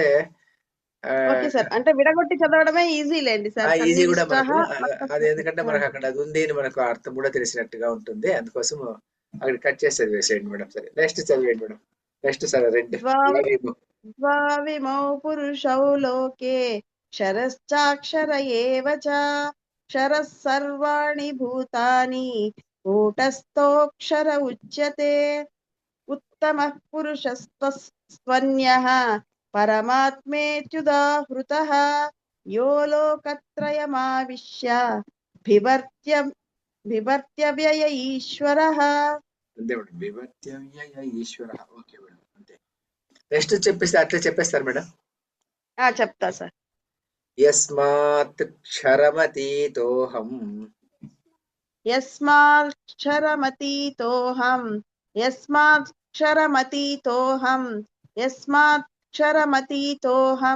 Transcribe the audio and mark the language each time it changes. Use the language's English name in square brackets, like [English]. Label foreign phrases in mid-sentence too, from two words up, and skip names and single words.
[Telugu] అంటే విడగొట్టి చదవడమే ఈజీ లేండి సార్. ఈజీ కూడా మనకు అది, ఎందుకంటే మనకు అక్కడ అది ఉంది అని మనకు అర్థం కూడా తెలిసినట్టుగా ఉంటుంది. అందుకోసం అక్కడ కట్ చేసి చదివేసేయండి మేడం. సరే, నెక్స్ట్ చదివేయండి మేడం. నెక్స్ట్ సరే రెండు. [Sanskrit] ద్వావిమౌ పురుషౌ లోకే క్షరశ్చాక్షర ఏవ చ क्षरः सर्वाणि भूतानि कूटस्थोऽक्षर उच्यते उत्तमः पुरुषस्त्वन्यः परमात्मेत्युदाहृतः यो लोकत्रयमाविश्य बिभर्त्यव्यय ईश्वरः. బిభర్త్యవ్యయ ఈశ్వరః. [Telugu] ఓకే మేడం, అంతే. నెక్స్ట్ చెప్పేస్తే అట్లా చెప్పేస్తారు మేడం. చెప్తా సార్. [Sanskrit] యస్మాత్ క్షరమతీతోహం యస్మాక్షరమతీతోహం యస్మాక్షరమతీతోహం యస్మాక్షరమతీతోహం